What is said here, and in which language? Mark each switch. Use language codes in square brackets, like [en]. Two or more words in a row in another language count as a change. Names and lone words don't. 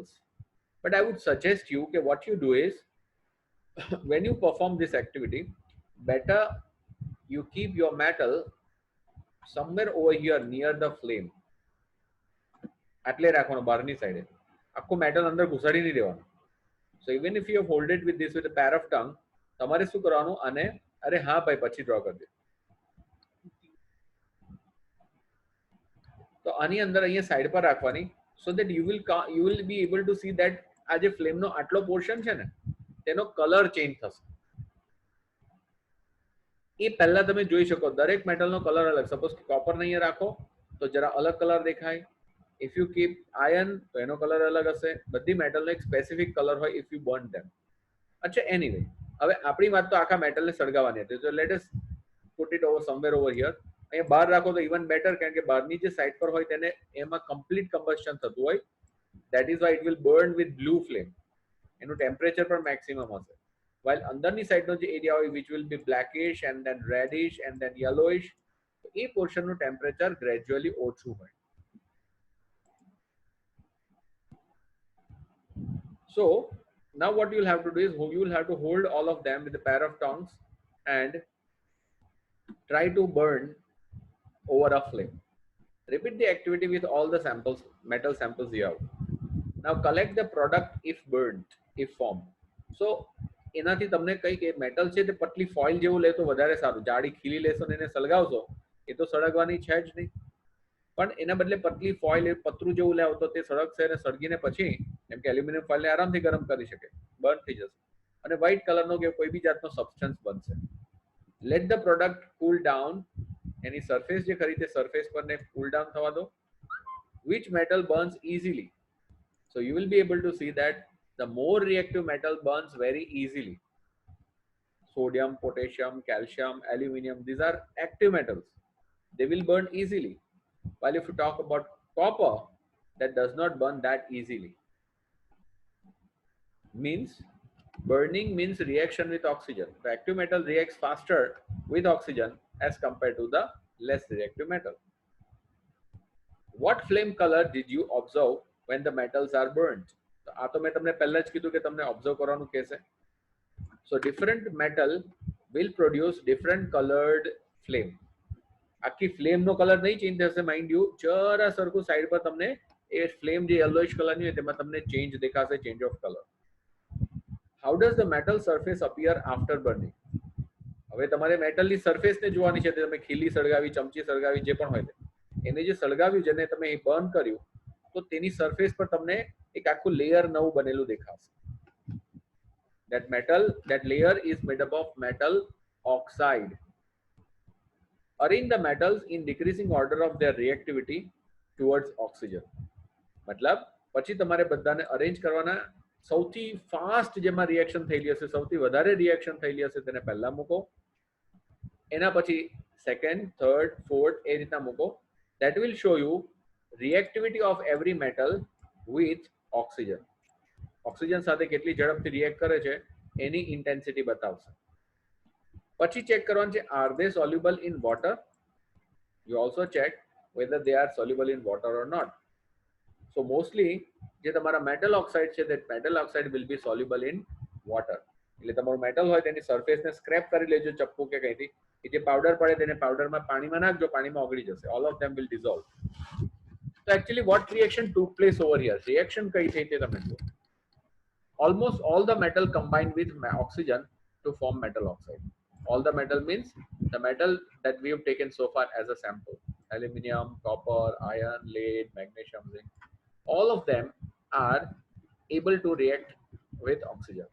[en] But I would suggest you that what you do is when you perform this activity, better you keep your metal somewhere over here near the flame. [gu] આટલે રાખવાનો બહારની સાઈડે. આખું મેટલ અંદર ઘુસાડી નહીં દેવાનું. [en] So even if you hold it with this with a pair of tongue, [gu] તમારે શું કરવાનું? અને અરે હા ભાઈ પછી ડ્રો કરી દે. તો આની અંદર અહીંયા સાઈડ પર રાખવાની, [en] so that you will be able to see that [gu] આ જે ફ્લેમ નો આટલો પોર્શન છે ને તેનો કલર ચેન્જ થશે. એ પહેલા તમે જોઈ શકો દરેક મેટલનો કલર અલગ. સપોઝ કોપર ને અહીંયા રાખો તો જરા અલગ કલર દેખાય. [en] if you keep iron [gu] તો એનો કલર અલગ હશે. બધી મેટલનો એક [en] specific color [gu] હોય [en] if you burn them. [gu] અચ્છા, એનીવે હવે આપણી વાત તો આખા મેટલને સળગાવવાની હતી, તો [en] let us put it over somewhere over here. [gu] અહીંયા બહાર રાખો તો ઇવન બેટર, કારણ કે બહારની જે સાઈડ પર હોય તેને એમાં [en] complete combustion [gu] થતું હોય. [en] that is why it will burn with blue flame. [gu] એનું ટેમ્પરેચર પણ મેક્સિમમ હશે. [en] while [gu] અંદરની સાઈડનો જે એરિયા હોય [en] which will be blackish and then reddish and then yellowish, [gu] તો એ પોર્શનનું ટેમ્પરેચર ગ્રેજ્યુઅલી ઓછું હોય. [en] So now what you will have to do is you will have to hold all of them with a pair of tongs and try to burn over a flame. Repeat the activity with all the samples, metal samples you have. Now collect the product if burnt, if formed. [gu] So એનાથી તમને કઈ કે મેટલ છે તે પતલી ફોઇલ જેવું લે તો વધારે સારું. જાડી ખીલી લેશો ને એને સળગાવશો એ તો સળગવાની છે જ નહીં, પણ એના બદલે પતલી ફોઇલ એ પતરું જેવું લાવો તો તે સળગશે અને સળગીને પછી કેમ કે એલ્યુમિનિયમ ફોઇલને આરામથી ગરમ કરી શકે, બર્ન થઈ જશે અને વ્હાઇટ કલરનો કે કોઈ બી જાતનો સબસ્ટન્સ બનશે. [en] let the product cool down. [gu] એની સરફેસ જે ખરી તે સરફેસ પરને [en] cool down [gu] થવા દો. [en] which metal burns easily? so you will be able to see that the more reactive metal burns very easily. Sodium, potassium, calcium, aluminium, these are active metals. They will burn easily. While if you talk about copper, that does not burn that easily. Means burning means reaction with oxygen. The active metal reacts faster with oxygen as compared to the less reactive metal. What flame color did you observe when the metals are burnt? [gu] આ તો મેં તમને પહેલા જ કીધું કે તમને ઓબ્ઝર્વ કરવાનું કહેશે. [en] so different metal will produce different colored flame. [gu] આખી ફ્લેમનો કલર નહીં ચેન્જ થશે, [en] mind you. [gu] જરા સરખું સાઈડ પર તમને એ ફ્લેમ જે યલોઇશ કલરની હોય તેમાં તમને ચેન્જ દેખાશે, [en] change of color. how does the metal surface appear after burning? [gu] હવે તમારે મેટલની સરફેસને જોવાની છે. તમે ખીલી સળગાવી, ચમચી સળગાવી, જે પણ હોય તે એને જે સળગાવ્યું જેને તમે બર્ન કર્યું તો તેની સરફેસ પર તમને એક આખું લેયર નવું બનેલું દેખાશે. [en] that layer is made up of metal oxide. Arrange the metals in decreasing order of their reactivity towards oxygen. [gu] મતલબ પછી તમારે બધાને અરેન્જ કરવાના. સૌથી ફાસ્ટ જેમાં રિએક્શન થયેલી હશે, સૌથી વધારે રિએક્શન થયેલી હશે તેને પહેલા મૂકો. એના પછી સેકન્ડ, થર્ડ, ફોર્થ એ રીતના મૂકો. [en] that will show you reactivity of every metal with oxygen. [gu] ઓક્સિજન સાથે કેટલી ઝડપથી રિએક્ટ કરે છે એની ઇન્ટેન્સિટી બતાવશે. પછી ચેક કરવાનું છે [en] are they soluble in water? You also check whether they are soluble in water or not. So mostly [gu] જે તમારા મેટલ ઓક્સાઇડ છે [en] that metal oxide will be soluble in water. [gu] એટલે તમારું મેટલ હોય તેની સરફેસને સ્ક્રેપ કરી લેજો ચપ્પુ કે કઈથી. એ જે પાવડર પડે તેને પાવડરમાં પાણીમાં નાખજો, પાણીમાં ઓગળી જશે. [en] all of them will dissolve. So actually what reaction took place over here? [gu] Reaction કઈ થઈ તે તમે જુઓ. [en] Almost all the metal combined with oxygen to form metal oxide. All the metal means the metal that we have taken so far as a sample. Aluminium, copper, iron, lead, magnesium, zinc. All of them are able to react with oxygen.